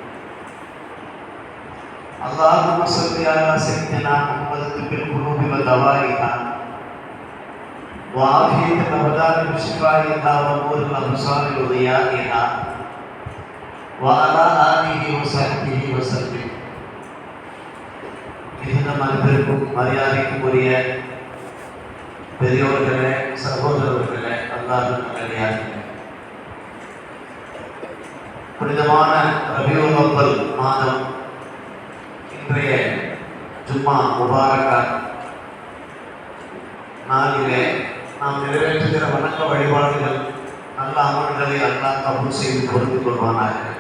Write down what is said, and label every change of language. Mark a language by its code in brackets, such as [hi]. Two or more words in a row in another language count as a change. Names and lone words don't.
[ar] اللهم صل على سيدنا محمد طب القلوب ودوائها وعافية الأبدان بشفائها ونور الأبصار وضيائها وعلى آله وصحبه وسلم. [ta] இந்த மனிதருக்கும் மரியாதைக்கும் உரிய பெரியோர்களே, சகோதரர்களே, அல்லாஹ்வின் நல்லடியார்களே, புனிதமான ரபியுல் அவ்வல் மாதம் இன்றைய [ar] جمعة مباركة [ta] நாளிலே நாம் நிறைவேற்றுகிற வணக்க வழிபாடுகள் நல்ல அமல்களை அல்லாஹ் கபூல் செய்து கொடுத்து கொள்வானாக.